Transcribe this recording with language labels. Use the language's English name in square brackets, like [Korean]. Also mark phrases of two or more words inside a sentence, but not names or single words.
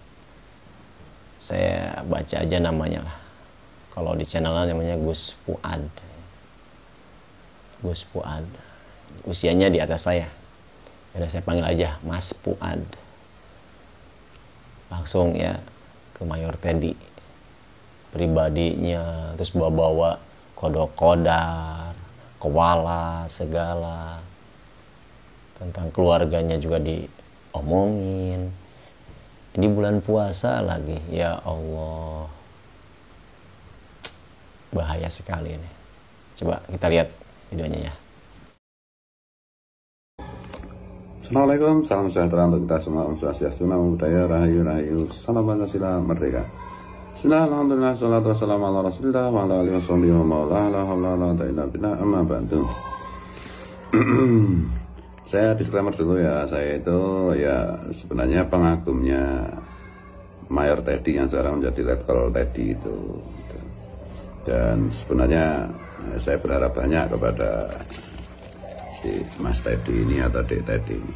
[Indonesian] Saya baca aja namanya lah. Kalau di channelnya namanya Gus Fuad. Gus Fuad, usianya di atas saya. Jadi saya panggil aja Mas Fuad. Langsung ya ke Mayor Teddy, pribadinya, terus bawa-bawa kodok-kodar, kewala, segala. Tentang keluarganya juga diomongin. Ini bulan puasa lagi, ya Allah. Bahaya sekali ini. Coba kita lihat videonya ya. Assalamualaikum, salam sejahtera untuk kita semua. [Sanskrit] Om Swastiastu, [Pali] Namo Buddhaya, [Javanese] Rahayu Rahayu, [Indonesian] Salam Pancasila, Merdeka. [Arabic] بسم الله، الحمد لله، الصلاة والسلام على رسول الله، وعلى آله ومولاه، لا حول ولا قوة إلا بالله، أما بعد. [Indonesian] Saya disclaimer dulu ya, saya itu ya sebenarnya pengagumnya Mayor Teddy yang sekarang menjadi Letkol Teddy itu. Dan sebenarnya saya berharap banyak kepada si Mas Teddy ini atau Dek Teddy ini.